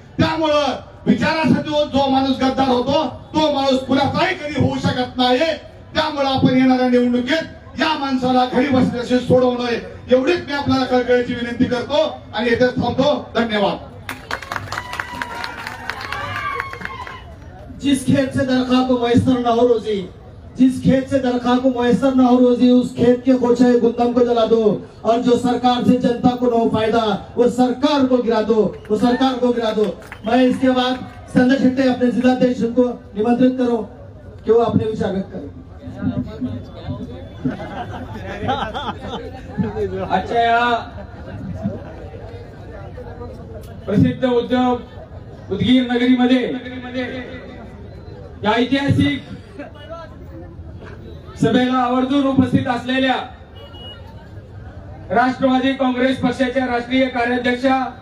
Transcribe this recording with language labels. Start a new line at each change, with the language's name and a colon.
Marathi: त्यामुळं विचारासाठी जो माणूस गद्दार होतो तो माणूस कुणाचाही कधी होऊ शकत नाही. त्यामुळे आपण येणाऱ्या निवडणुकीत या माणसाला घरी बसण्याशी सोडवणं एवढीच मी आपल्याला कळकळीची विनंती करतो आणि येथेच थांबतो. धन्यवाद.
Hindi: जिस खेत से दरखा को मैसर न हो रोजी, जिस खेत से दरखा को मैसर न हो रोजी, उस खेत के गोछे गुंदम को जला दो. और जो सरकार से जनता को न हो फायदा, वो सरकार को गिरा दो, वो सरकार को गिरा दो. मैं इसके बाद संजय शेट्टी अपने जिलाध्यक्ष को निमंत्रित करो कि वो अपने विचार व्यक्त करें.
Marathi: आजच्या या प्रसिद्ध उदगीर नगरीमध्ये या ऐतिहासिक सभेला आवर्जून उपस्थित असलेल्या राष्ट्रवादी काँग्रेस पक्षाच्या राष्ट्रीय कार्याध्यक्षा,